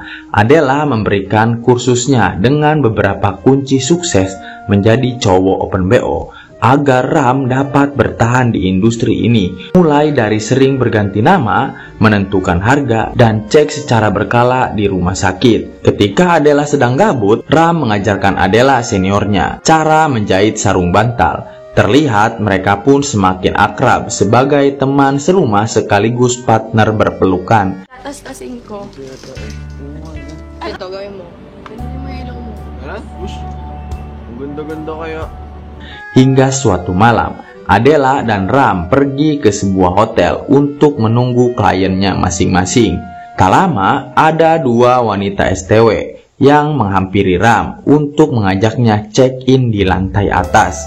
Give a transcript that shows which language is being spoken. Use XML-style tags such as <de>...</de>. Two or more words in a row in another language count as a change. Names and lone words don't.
<id>Adela memberikan kursusnya dengan beberapa kunci sukses menjadi cowok open BO, agar Ram dapat bertahan di industri ini, mulai dari sering berganti nama, menentukan harga, dan cek secara berkala di rumah sakit. Ketika Adela sedang gabut, Ram mengajarkan Adela seniornya cara menjahit sarung bantal. Terlihat mereka pun semakin akrab sebagai teman serumah sekaligus partner berpelukan.</id> <tl>Tas-tasin ko. Ay, ito, gawin mo. Ganun mo ilong mo. Ha? Ush, ang ganda-ganda kaya.</tl> <id>Hingga suatu malam, Adela dan Ram pergi ke sebuah hotel untuk menunggu kliennya masing-masing. Tak lama, ada 2 wanita STW yang menghampiri Ram untuk mengajaknya check-in di lantai atas.</id>